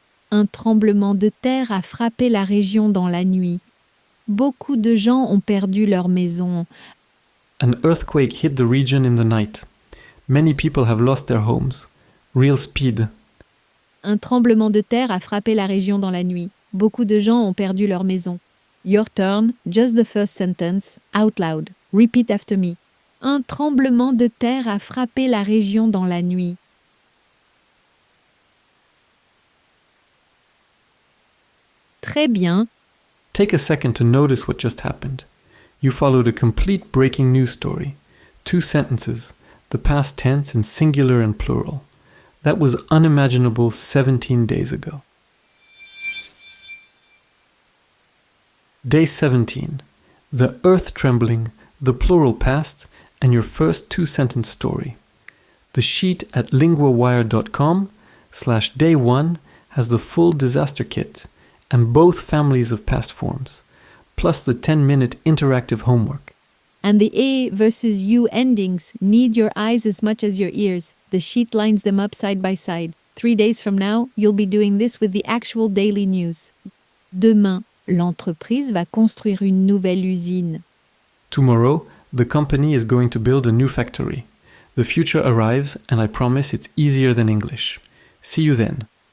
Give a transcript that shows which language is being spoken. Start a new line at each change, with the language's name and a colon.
French: Un tremblement de terre a frappé la région dans la nuit. Beaucoup de gens ont perdu leur maison.
English: An earthquake hit the region in the night. Many people have lost their homes. Real speed.
French: Un tremblement de terre a frappé la région dans la nuit. Beaucoup de gens ont perdu leur maison.
English: Your turn, just the first sentence, out loud. Repeat after me.
French: Un tremblement de terre a frappé la région dans la nuit. Très bien.
English: Take a second to notice what just happened. You followed a complete breaking news story. 2 sentences, the past tense in singular and plural. That was unimaginable 17 days ago. Day 17. The earth trembling, the plural past, and your first 2-sentence story. The sheet at linguawire.com/day1 has the full disaster kit and both families of past forms, plus the 10-minute interactive homework. And the A versus U endings need your eyes as much as your ears. The sheet lines them up side by side. 3 days from now, you'll be doing this with the actual daily news.
French: Demain, l'entreprise va construire une nouvelle usine.
English: Tomorrow, the company is going to build a new factory. The future arrives, and I promise it's easier than English. See you then.